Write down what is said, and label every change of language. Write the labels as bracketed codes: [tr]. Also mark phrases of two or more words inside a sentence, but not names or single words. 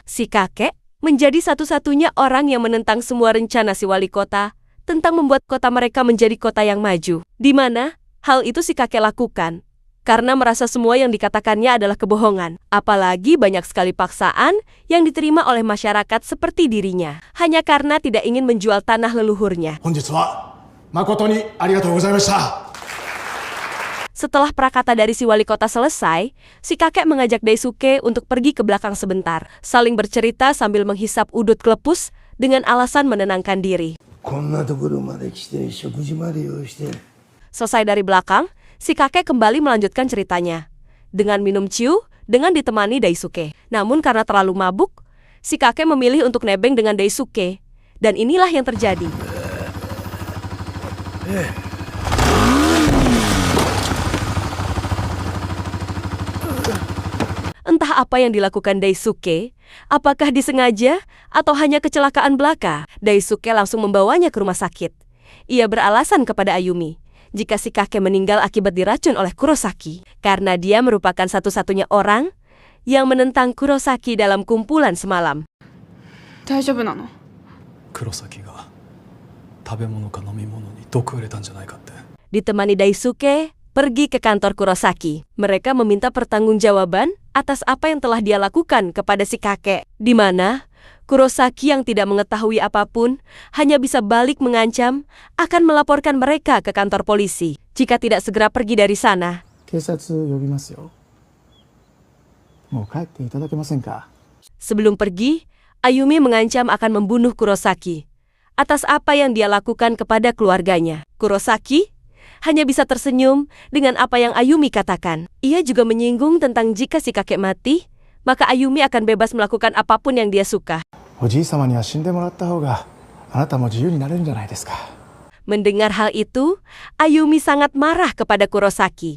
[id] Si kakek menjadi satu-satunya orang yang menentang semua rencana si wali kota tentang membuat kota mereka menjadi kota yang maju, di mana Hal itu si kakek lakukan karena merasa semua yang dikatakannya adalah kebohongan. Apalagi banyak sekali paksaan yang diterima oleh masyarakat seperti dirinya, hanya karena tidak ingin menjual tanah leluhurnya. [ja] 本日は誠にありがとうございました。 [id] Setelah prakata dari si wali kota selesai, si kakek mengajak Daisuke untuk pergi ke belakang sebentar, saling bercerita sambil menghisap udut klepus dengan alasan menenangkan diri. [ja] こんなところまで来て食事まで用意して。 [id] Selesai dari belakang, si kakek kembali melanjutkan ceritanya dengan minum ciu dengan ditemani Daisuke. Namun karena terlalu mabuk, si kakek memilih untuk nebeng dengan Daisuke. Dan inilah yang terjadi. Entah apa yang dilakukan Daisuke, apakah disengaja atau hanya kecelakaan belaka, Daisuke langsung membawanya ke rumah sakit. Ia beralasan kepada Ayumi jika si kakek meninggal akibat diracun oleh Kurosaki, karena dia merupakan satu-satunya orang yang menentang Kurosaki dalam kumpulan semalam. [ja] 大丈夫なの？黒崎が食べ物か飲み物に毒を入れたんじゃないかって。 [id] Ditemani Daisuke pergi ke kantor Kurosaki. Mereka meminta pertanggungjawaban atas apa yang telah dia lakukan kepada si kakek, di mana Kurosaki yang tidak mengetahui apapun hanya bisa balik mengancam akan melaporkan mereka ke kantor polisi jika tidak segera pergi dari sana. [ja] 警察呼びますよ。もう帰っていただけませんか。 [id] Sebelum pergi, Ayumi mengancam akan membunuh Kurosaki atas apa yang dia lakukan kepada keluarganya. Kurosaki hanya bisa tersenyum dengan apa yang Ayumi katakan. Ia juga menyinggung tentang jika si kakek mati, maka Ayumi akan bebas melakukan apapun yang dia suka. [ja] おじい様には死んでもらった方があなたも自由になれるんじゃないですか。 [id] Mendengar hal itu, Ayumi sangat marah kepada Kurosaki.